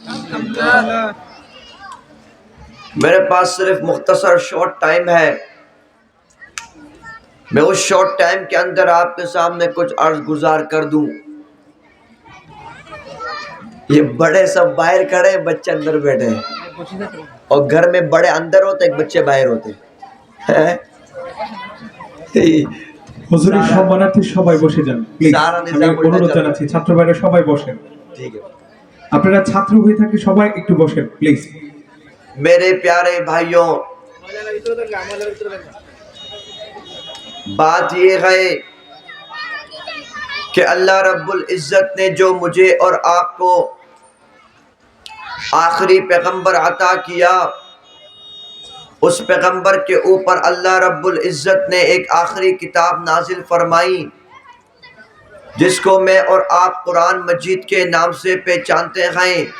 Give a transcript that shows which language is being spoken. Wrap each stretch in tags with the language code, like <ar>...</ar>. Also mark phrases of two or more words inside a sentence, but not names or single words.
<ur>میرے پاس صرف مختصر</ur> <en>short time</en> <ur>ہے، میں اس</ur> <en>short time</en> <ur>کے اندر آپ کے سامنے کچھ عرض گزار کر دوں۔ یہ بڑے سب باہر کھڑے ہیں، بچے اندر بیٹھے ہیں، اور گھر میں بڑے اندر ہوتے ہیں، بچے باہر ہوتے ہیں۔</ur> <bn>হুজুরি সম্মানার্থী সবাই বসে যান প্লিজ। আমি অনুরোধ জানাচ্ছি ছাত্র ভাইরা সবাই বসেন।</bn> <ur>ٹھیک ہے،</ur> <bn>আপনারা ছাত্র হয়ে থাকলে সবাই একটু বসেন প্লিজ।</bn> <ur>میرے پیارے بھائیوں، بات یہ ہے کہ اللہ رب العزت نے جو مجھے اور آپ کو آخری پیغمبر عطا کیا، اس پیغمبر کے اوپر اللہ رب العزت نے ایک آخری کتاب نازل فرمائی، جس کو میں اور آپ قرآن مجید کے نام سے پہچانتے ہیں۔</ur>